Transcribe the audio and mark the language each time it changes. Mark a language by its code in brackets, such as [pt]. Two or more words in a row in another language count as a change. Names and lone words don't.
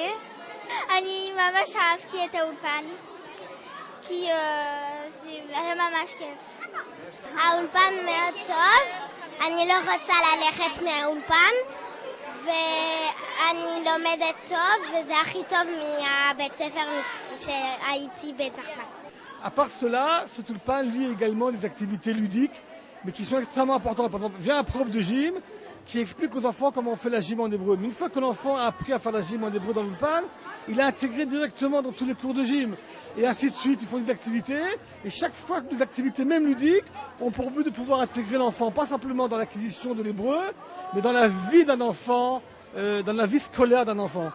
[he] אני ממש אהבתי את האולפן, כי זה ממש כיף. האולפן מאוד טוב, אני לא רוצה ללכת מהאולפן, ואני לומדת טוב, וזה הכי טוב מהבית ספר שהייתי בצרפת. [fr] À part cela, ce tulpan lie également des activités ludiques, mais qui sont extrêmement importantes. Par exemple, vient un prof de gym qui explique aux enfants comment on fait la gym en hébreu. Mais une fois que l'enfant a appris à faire la gym en hébreu dans l'ulpan, il est intégré directement dans tous les cours de gym. Et ainsi de suite, ils font des activités. Et chaque fois que des activités, même ludiques, ont pour but de pouvoir intégrer l'enfant, pas simplement dans l'acquisition de l'hébreu, mais dans la vie d'un enfant, dans la vie scolaire d'un enfant.